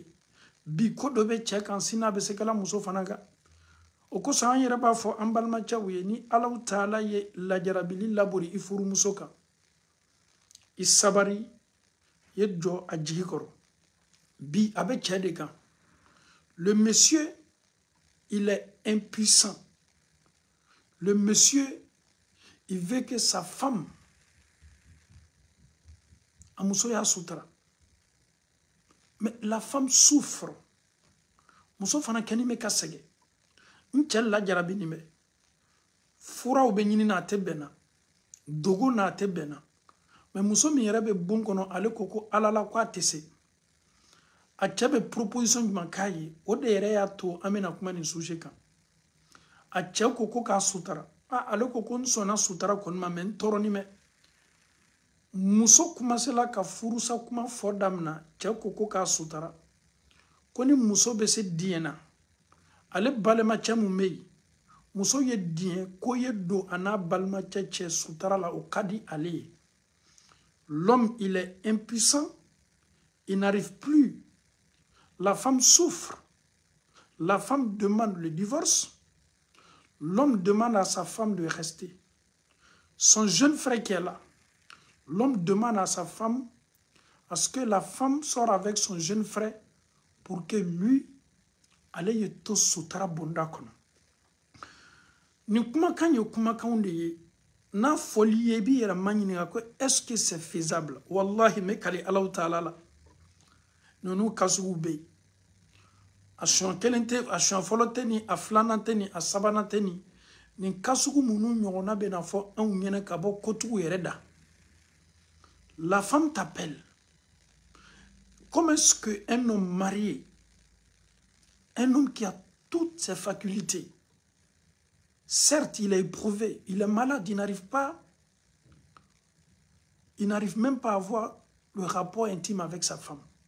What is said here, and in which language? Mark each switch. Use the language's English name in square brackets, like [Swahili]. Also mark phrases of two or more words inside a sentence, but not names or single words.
[Bambara] Bi ko dɔ bɛ cɛ kan sini a bɛ se kɛla muso fana kan. O kosɔn an yɛrɛ b'a fɔ an balimacɛw ye, ni Allahu Taala ye lajarabili labori i furumuso kan, i sabari, i jɔ a jigi kɔrɔ. Bi a bɛ cɛ de kan. [French] Le monsieur, il est impuissant. Le monsieur, il veut que sa femme, [Bambara] a muso y'a sutura. [French] Mais la femme souffre. [Bambara] Muso fana kɛni bɛ ka sɛgɛn. N cɛ lajarabi nin bɛ. Furaw bɛ ɲini n'a tɛ bɛn na. Dogo n'a tɛ bɛn na. mais muso min yɛrɛ bɛ bon kɔnɔ ale ko ala la ko a tɛ se a cɛ bɛ proposition jumɛn k'a ye o de yɛrɛ y'a to an bɛna kuma nin sujet kan a cɛ ko k'a sutara ale ko n sɔnna sutara kɔni ma mais n tɔɔrɔni mɛ muso commencera ka furusa kuma fɔ damina cɛ ko k'a sutara ko ni muso bɛ se diɲɛ na ale balimacɛ mun bɛ yen muso ye diɲɛ ko ye don a n'a balimacɛ cɛ sutara la o ka di ale ye. [French] L'homme il est impuissant, il n'arrive plus, la femme souffre, la femme demande le divorce, l'homme demande à sa femme de rester, son jeune frère qui est là, l'homme demande à sa femme à ce que la femme sorte avec son jeune frère pour que lui [Bambara] ale ye to sutara bonda kono. Ni kumakan ye kumakan de ye n'a fɔli ye i b'i yɛrɛ ma ɲininka ko [French] est-ce que c'est faisable? [Bambara] Wallahi me kali Allahu Taala la ninnu ka sugu bɛ yen a siɲɛ kelen tɛ a siɲɛ fɔlɔ tɛ ni a filanan tɛ ni a sabanan tɛ ni nin ka sugu minnu ɲɔgɔnna bɛ na fɔ anw ɲɛna ka bɔ kotigiw yɛrɛ da. [French] La femme t'appelle. Comment est-ce qu'un homme marié, un homme qui a toutes ses facultés, certes, il est éprouvé, il est malade, il n'arrive même pas à avoir le rapport intime avec sa femme.